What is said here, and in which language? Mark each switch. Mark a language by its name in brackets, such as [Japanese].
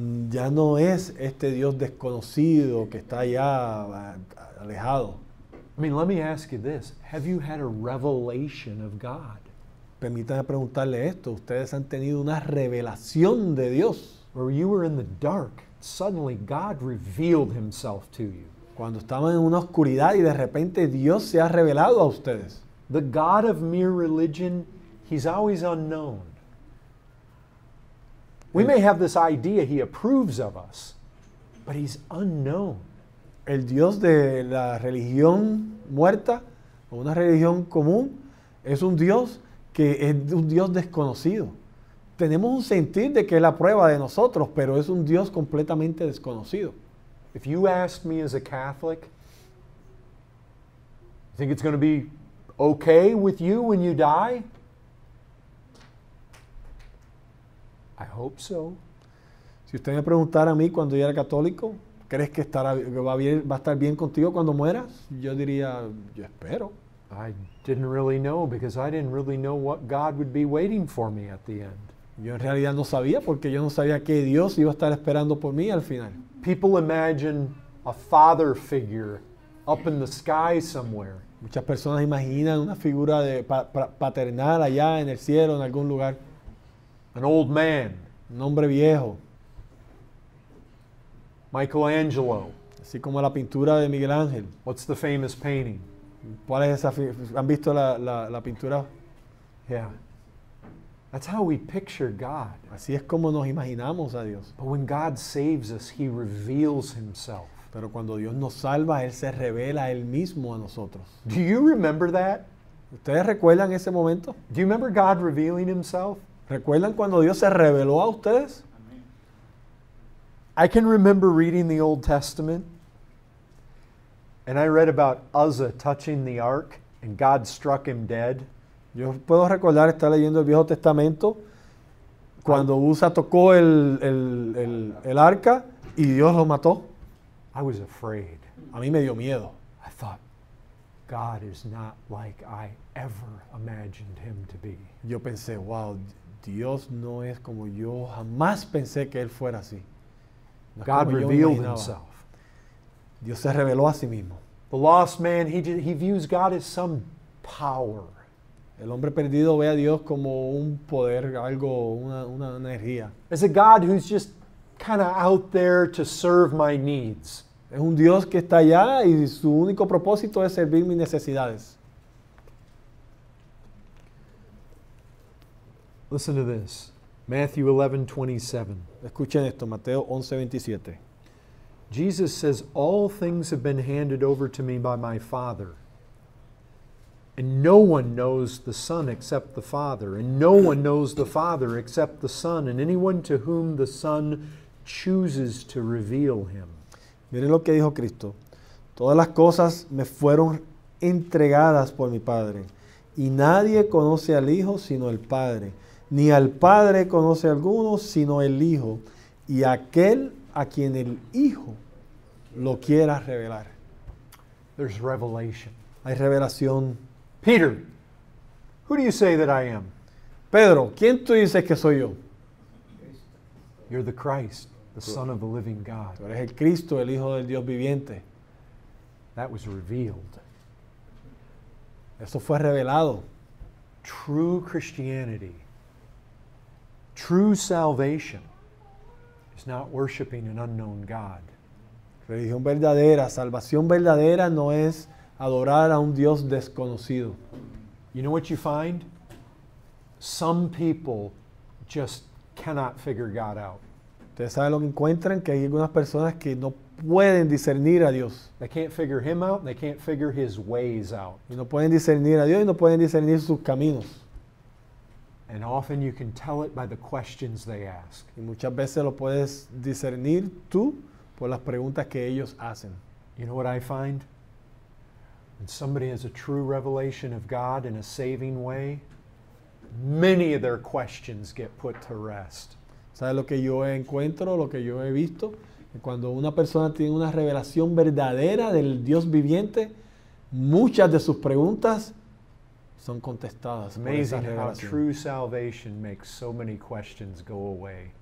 [Spanish] ya no es este Dios desconocido que está allá alejado. [English] I mean, let me ask you this. Have you had a revelation of God? [Spanish] Permítanme preguntarle esto. ¿Ustedes han tenido una revelación de Dios? [English] Where you were in the dark, suddenly God revealed himself to you. [Spanish] Cuando estaban en una oscuridad y de repente Dios se ha revelado a ustedes. [English] The God of mere religion, he's always unknown. We may have this idea he approves of us, but he's unknown. [Spanish] El Dios de la religión muerta o una religión común es un Dios que es un Dios desconocido. Tenemos un sentir de que es la prueba de nosotros, pero es un Dios completamente desconocido. [English] If you ask me as a Catholic, you think it's going to be okay with you when you die? I hope so. [Spanish] Si usted me preguntara a mí cuando yo era católico, ¿crees que va a estar bien contigo cuando mueras? Yo diría, yo espero. [English] I didn't really know because I didn't really know what God would be waiting for me at the end. [Spanish] Yo en realidad no sabía porque yo no sabía que Dios iba a estar esperando por mí al final. [English] People imagine a father figure up in the sky somewhere. [Spanish] Muchas personas imaginan una figura de paternal allá en el cielo, en algún lugar. [English] An old man, [Spanish] Un hombre viejo, [English] Michelangelo. [Spanish] así como la pintura de Miguel Ángel. [English] What's the famous painting? [Spanish] ¿Cuál es esa? ¿Han visto la pintura? [English] Yeah. That's how we picture God. [Spanish] Así es como nos imaginamos a Dios. [English] But when God saves us, he reveals himself. [Spanish] Pero cuando Dios nos salva, Él se revela a Él mismo a nosotros. [English] Do you remember that? [Spanish] ¿Ustedes recuerdan ese momento? [English] Do you remember God revealing himself? [Spanish] ¿Recuerdan cuando Dios se reveló a ustedes? [English] I can remember reading the Old Testament, and I read about Uzzah touching the ark, and God struck him dead. [Spanish] Yo puedo recordar estar leyendo el Viejo Testamento cuando Usa tocó el arca y Dios lo mató. [English] I was afraid. [Spanish] A mí me dio miedo. [English] I thought, God is not like I ever imagined him to be. [Spanish] Yo pensé, wow, Dios no es como yo jamás pensé que Él fuera así. No es [English] God [Spanish] como yo me [English] revealed [Spanish] imaginaba. [English] himself. [Spanish] Dios se reveló a sí mismo. [English] The lost man, he views God as some power. [Spanish] El hombre perdido ve a Dios como un poder, algo, una energía. [English] As a God who's just kind of out there to serve my needs. [Spanish] Es un Dios que está allá y su único propósito es servir mis necesidades. [English] Listen to this. Matthew 11:27. [Spanish] Escuchen esto, Mateo 11:27. [English] Jesus says, all things have been handed over to me by my Father. And no one knows the Son except the Father. And no one knows the Father except the Son. And anyone to whom the Son chooses to reveal him. [Spanish] Miren lo que dijo Cristo. Todas las cosas me fueron entregadas por mi Padre. Y nadie conoce al Hijo sino el Padre. Ni al Padre conoce a alguno sino el Hijo. Y aquel a quien el Hijo lo quiera revelar. [English] There's revelation. [Spanish] Hay revelación. [English] Peter, who do you say that I am? [Spanish] Pedro, ¿quién tú dices que soy yo? [English] You're the Christ, the Son of the living God. [Spanish] Tú eres el Cristo, el Hijo del Dios viviente. [English] That was revealed. [Spanish] Eso fue revelado. [English] True Christianity, true salvation is not worshiping an unknown God. [Spanish] Religión verdadera, salvación verdadera no es adorar a un Dios desconocido. [English] You know what you find? Some people just cannot figure God out. [Spanish] Ustedes saben lo que encuentran, que hay algunas personas que no pueden discernir a Dios. [English] They can't figure him out, and they can't figure his ways out. [Spanish] Y no pueden discernir a Dios y no pueden discernir sus caminos. [English] And often you can tell it by the questions they ask. [Spanish] Y muchas veces lo puedes discernir tú por las preguntas que ellos hacen. [English] You know what I find? When somebody has a true revelation of God in a saving way, many of their questions get put to rest. [Spanish] ¿Sabes lo que yo encuentro, lo que yo he visto? Que cuando una persona tiene una revelación verdadera del Dios viviente, muchas de sus preguntas son contestadas por esa [English] Amazing how [Spanish] revelación. [English] true salvation makes so many questions go away.